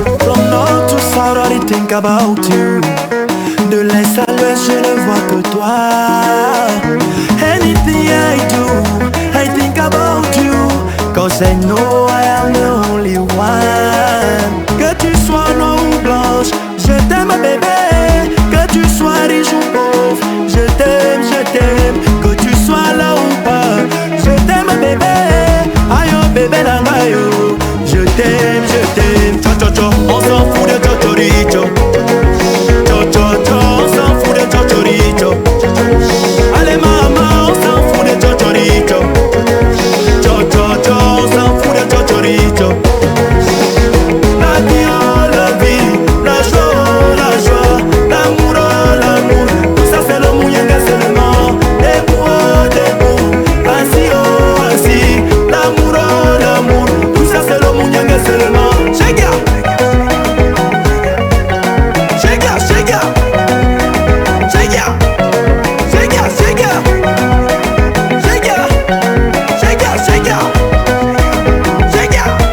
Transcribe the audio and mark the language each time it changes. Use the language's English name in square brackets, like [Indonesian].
[English] From north to south, I think about you. [French] De l'est à l'ouest, je ne vois que toi. [English] Anything I do, I think about you. Cause I know I am the only one. [French] Que tu sois noir ou blanche, je t'aime bébé. Que tu sois riche ou pauvre, je t'aime, je t'aime. Que tu sois là ou pas, je t'aime bébé. [Lingala] Ayo bébé nangayo, [French] je t'aime, je t'aime. Cho cho cho, on s'en fout de Chochoricho. Cho cho cho, on s'en fout de Chochoricho. Allez maman, on s'en fout de Chochoricho. Cho cho cho, on s'en fout de Chochoricho. La vie, oh la vie, la joie, l'amour, oh l'amour. Tout ça c'est le mouyanga seulement. Debout, oh debout, assis, oh assis. L'amour, oh l'amour. Tout ça c'est le mouyanga seulement. [English] Shake up, shake up, shake up, shake up, shake up, shake up, shake up, shake up, shake up, shake up.